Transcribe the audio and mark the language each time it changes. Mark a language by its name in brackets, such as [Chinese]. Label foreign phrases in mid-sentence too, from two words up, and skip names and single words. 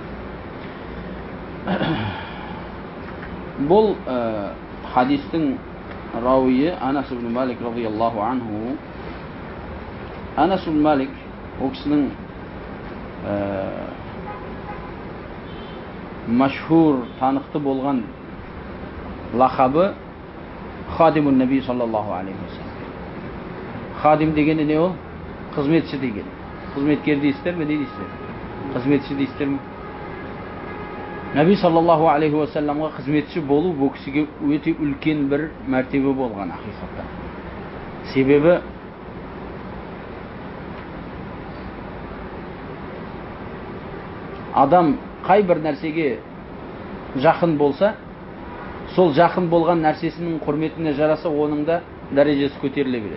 [Kazakh] Бұл хадистің рауиі Анас ибн Малик [Arabic] رضي الله عنه. [Kazakh] Анас ибн Малик о кісінің машхур, танықты болған лақабы [Arabic] خادم النبي صلى الله عليه وسلم. [Kazakh] Хадим дегені не ол? Қызметші деген. Қызметкер дейсіздер ме, не дейсіздер? Қызметші дейсіздер ме? [Arabic] النبي صلى الله عليه وسلم [Kazakh] қызметші болу бұл кісіге өте үлкен бір мәртебе болған ақиқатта. Себебі адам қай бір нәрсеге жақын болса, сол жақын болған нәрсесінің құрметіне жараса, оның да дәрежесі көтеріле береді.